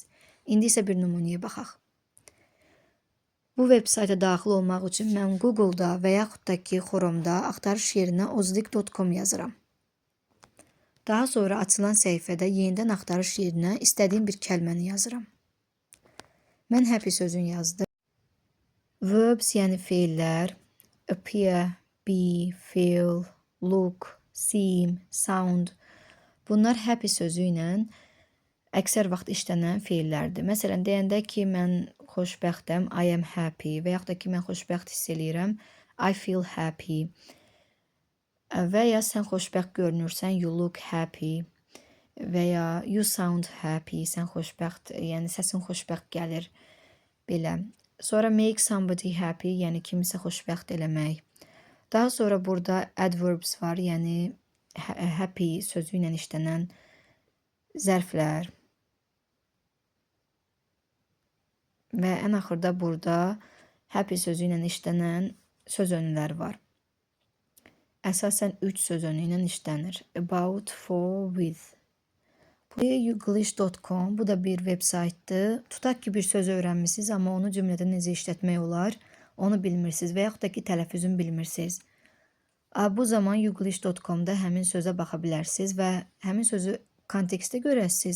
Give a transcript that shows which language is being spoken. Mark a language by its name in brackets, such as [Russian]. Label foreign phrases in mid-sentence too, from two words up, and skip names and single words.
[Azerbaijani] İndi isə bir nümunəyə baxaq. Bu veb-sayta daxil olmaq üçün mən Google-da və yaxud da ki, Chrome-da axtarış yerinə ozdik.com yazıram. Daha sonra açılan səhifədə yenidən axtarış yerinə istədiyim bir kəlməni yazıram. Mən happy sözünü yazdım. Verbs, yəni feillər, [English] appear, be, feel, look, seem, sound. [Azerbaijani] Bunlar happy sözü ilə əksər vaxt işlənən feillərdir. Məsələn, deyəndə ki, mən xoşbəxtəm, [English] I am happy [Azerbaijani] və yaxud da ki, mən xoşbəxt hiss eləyirəm, [English] I feel happy [Azerbaijani] və ya sən xoşbəxt görünürsən, [English] you look happy [Azerbaijani] və ya [English] you sound happy, [Azerbaijani] sən xoşbəxt, yəni səsin xoşbəxt gəlir, belə. [English] Sonra make somebody happy, [Azerbaijani] yəni kimisə xoşbəxt eləmək. Daha sonra burada adverbs var, yəni happy sözü ilə işlənən zərflər. Və ən axırda burada happy sözü ilə işlənən söz önləri var. Əsasən 3 söz önü ilə işlənir. [English] About, for, with. [Azerbaijani] Youglish.com bu da bir veb-saytdır. Tutaq ki, bir söz öyrənmişsiniz, amma onu cümlədə necə işlətmək olar, onu bilmirsiniz və yaxud da ki, tələffüzünü bilmirsiniz. Bu zaman Youglish.com-da həmin sözə baxa bilərsiniz və həmin sözü kontekstə görəsiniz.